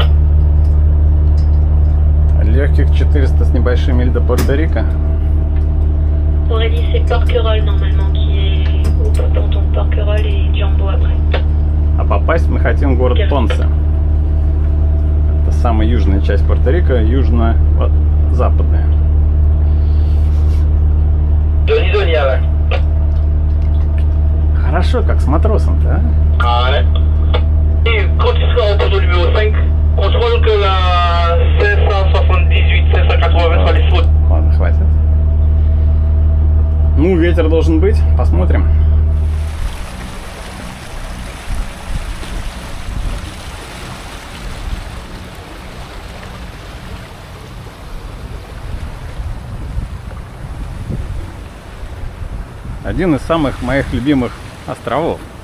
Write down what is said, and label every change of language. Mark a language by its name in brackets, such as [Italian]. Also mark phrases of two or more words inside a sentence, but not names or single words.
[Russian] Легких 400 с небольшим миль до Пуэрто-Рико. [French] Aurélie, c'est Porquerolles normalement qui est au ponton de Porquerolles et Jumbo après. [Russian] А попасть мы хотим в город Понсе. Это самая южная часть Пуэрто-Рико, южно-западная. Хорошо, как с матросом-то, а? [French] Et quand tu seras au poteau numéro 5, contrôle que la 578, 580 sera les fautes. [Russian] Ладно, хватит. Ну, ветер должен быть. Посмотрим. Один из самых моих любимых островов.